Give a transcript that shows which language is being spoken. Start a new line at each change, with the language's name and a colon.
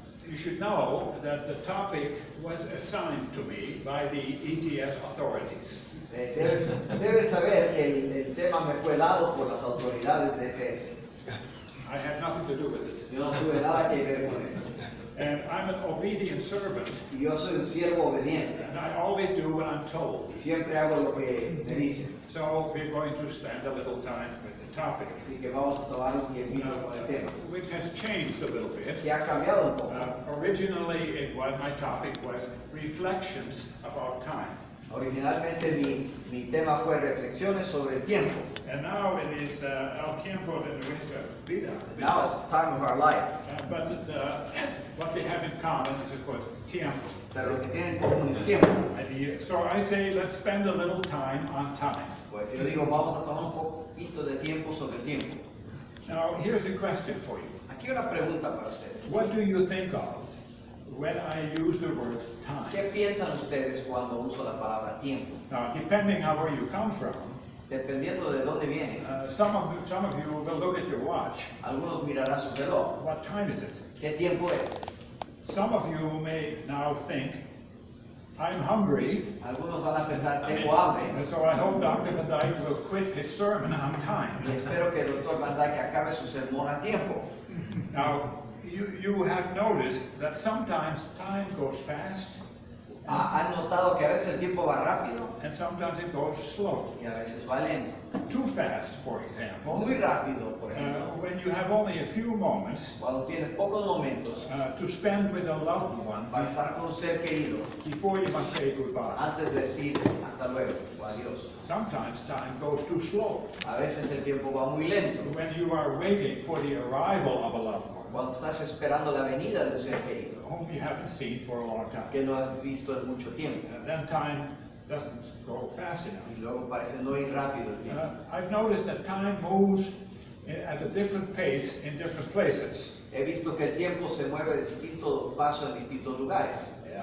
English: You should know that the topic was assigned to me by the ETS authorities.
Spanish: Debes saber que el tema me fue dado por las autoridades de ETS.
English: I had nothing to do with it.
Spanish: Yo no tuve nada que ver con él.
English: And I'm an obedient servant,
Spanish: Y yo soy un siervo obediente.
English: and I always do what I'm told.
Spanish: Y siempre hago lo que me dicen.
English: So we're going to spend a little time with the topic,
Spanish: Así que vamos a tomar un tiempito con el tema.
English: which has changed a little bit.
Spanish: Que ha cambiado un poco.
English: Originally, my topic was reflections about time.
Spanish: Originalmente mi tema fue reflexiones sobre el tiempo.
English: And now it is
Spanish: el tiempo de nuestra vida.
English: Now it's the time of our life. But what they have in common is, of course, tiempo.
Spanish: Pero lo que tienen en común es tiempo.
English: So I say, let's spend a little time on time.
Spanish: Pues yo digo, vamos a tomar un poquito de tiempo sobre el tiempo.
English: Now, here's a question for you.
Spanish: Aquí una pregunta para ustedes.
English: What do you think of when I use the word time?
Spanish: ¿Qué piensan ustedes cuando uso la palabra tiempo?
English: Now, depending on where you come from,
Spanish: Dependiendo de dónde vienen,
English: some of you will look at your watch.
Spanish: algunos mirarán su reloj.
English: What time is it?
Spanish: ¿Qué tiempo es?
English: Some of you may now think, I'm hungry,
Spanish: Algunos van a pensar, tengo hambre.
English: and so I hope Dr. Van Dyk will quit his sermon on time.
Spanish: Y espero que el Dr. Van Dyk acabe su sermón a tiempo.
English: Now, you have noticed that sometimes time goes fast,
Spanish: Han notado que a veces el tiempo va rápido
English: and sometimes it goes slow.
Spanish: y a veces va lento.
English: Too fast, for example,
Spanish: Muy rápido, por ejemplo.
English: when you have only a few moments
Spanish: Cuando tienes pocos momentos
English: to spend with a loved one
Spanish: para estar con un ser querido
English: before you must say goodbye.
Spanish: antes de decir hasta luego o adiós.
English: Sometimes time goes too slow
Spanish: A veces el tiempo va muy lento.
English: when you are waiting for the arrival of a loved one
Spanish: Cuando estás esperando la venida de un ser querido
English: whom you haven't seen for a long time.
Spanish: que no has visto en mucho tiempo.
English: Then time doesn't go fast enough.
Spanish: Y luego parece no ir rápido el tiempo.
English: I've noticed that time moves at a different pace in different places.
Spanish: He visto que el tiempo se mueve de distinto paso en distintos lugares.